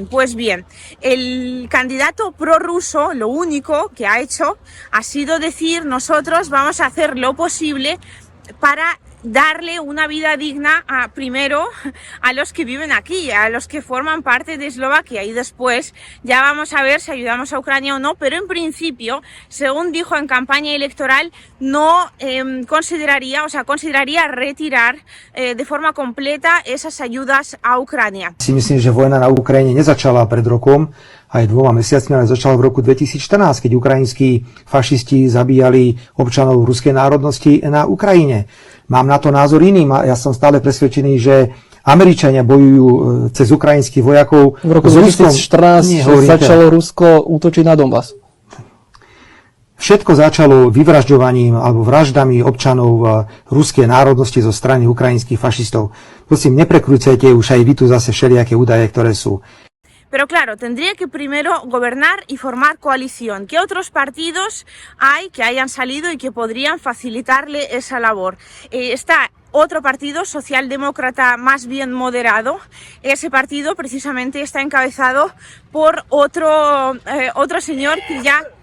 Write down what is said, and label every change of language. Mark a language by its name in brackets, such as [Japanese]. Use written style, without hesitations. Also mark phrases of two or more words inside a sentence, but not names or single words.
[Spanish] Pues bien, el candidato prorruso lo único que ha hecho ha sido decir: nosotros vamos a hacer lo posible para darle una vida digna primero a los que viven aquí, a los que forman parte de Eslovaquia, y después ya vamos a ver si ayudamos a Ucrania o no, pero en principio, según dijo en campaña electoral, no consideraría retirar de forma completa esas ayudas a Ucrania. [Slovak] Si myslím, že vojna na Ukrajine nezačala pred rokom, aj 2 mesiacmi, ale začala v roku 2014, keď ukrajinskí fašisti zabíjali občanov ruskej národnosti na Ukrajine. Mám na to názor iný. Ja som stále presvedčený, že Američania bojujú cez ukrajinských vojakov. V roku 2014 začalo Rusko útočiť na Donbas. Všetko začalo vyvražďovaním alebo vraždami občanov ruskej národnosti zo strany ukrajinských fašistov. Prosím, neprekrúcajte už aj vy tu zase všelijaké údaje, ktoré sú. [Spanish] Pero claro, tendría que primero gobernar y formar coalición. ¿Qué otros partidos hay que hayan salido y que podrían facilitarle esa labor? Está otro partido socialdemócrata más bien moderado. Ese partido precisamente está encabezado por otro señor que ya...